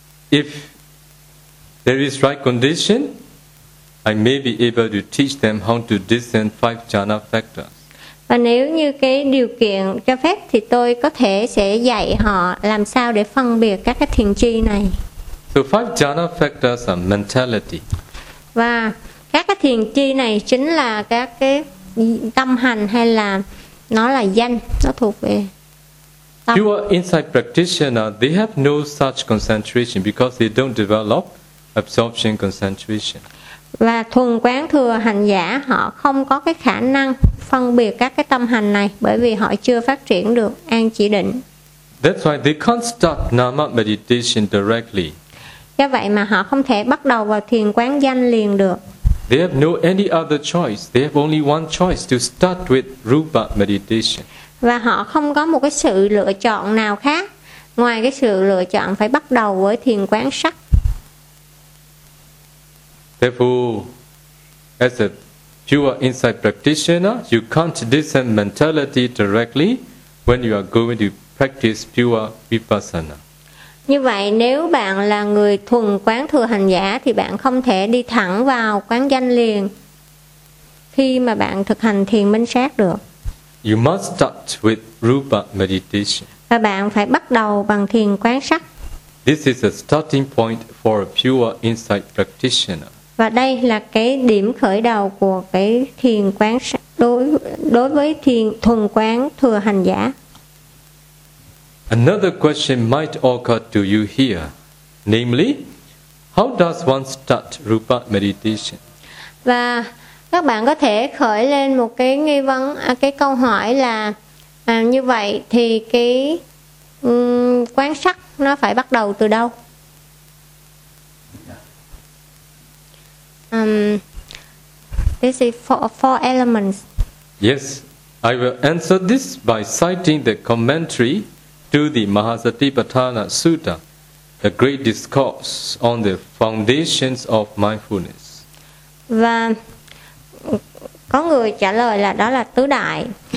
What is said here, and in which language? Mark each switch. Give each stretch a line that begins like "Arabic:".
English: If there is right condition, I may be able to teach them how to discern five jhana factors.
Vietnamese: Và nếu như cái điều kiện cho phép thì tôi có thể sẽ dạy họ làm sao để phân biệt các cái thiền chi này.
English: So five jhana factors are mentality.
Vietnamese: Và các cái thiền chi này chính là các cái tâm hành hay là nó là danh, nó thuộc về tâm.
English: Pure insight practitioner, they have no such concentration because they don't develop absorption concentration.
Vietnamese: Và thuần quán thừa hành giả họ không có cái khả năng phân biệt các cái tâm hành này bởi vì họ chưa phát triển được an chỉ định.
English: That's why they can't start nama meditation directly.
Vietnamese: Do vậy mà họ không thể bắt đầu vào thiền quán danh liền được.
English: They have no any other choice. They have only one choice to start with rupa meditation.
Vietnamese: Và họ không có một cái sự lựa chọn nào khác ngoài cái sự lựa chọn phải bắt đầu với thiền quán sắc.
English: Therefore, as a pure insight practitioner, you can't discern mentality directly when you are going to practice pure vipassana.
Vietnamese: Như vậy nếu bạn là người thuần quán thừa hành giả thì bạn không thể đi thẳng vào quán danh liền khi mà bạn thực hành thiền minh sát được.
English: You must start with rupa meditation.
Vietnamese: Và bạn phải bắt đầu bằng thiền quán sắc.
English: This is a starting point for a pure insight practitioner.
Vietnamese: Và đây là cái điểm khởi đầu của cái thiền quán sắc đối với thiền thuần quán thừa hành giả.
English: Another question might occur to you here, namely, how does one start rupa meditation?
Vietnamese: Và các bạn có thể khởi lên một cái nghi vấn, cái câu hỏi là như vậy thì cái quán sắc nó phải bắt đầu từ đâu?
English: This is four elements. Yes, I will answer this by citing the commentary to the Mahasatipatthana Sutta, the great discourse on the foundations of mindfulness.
Vietnamese: Và có người trả lời là đó là tứ đại.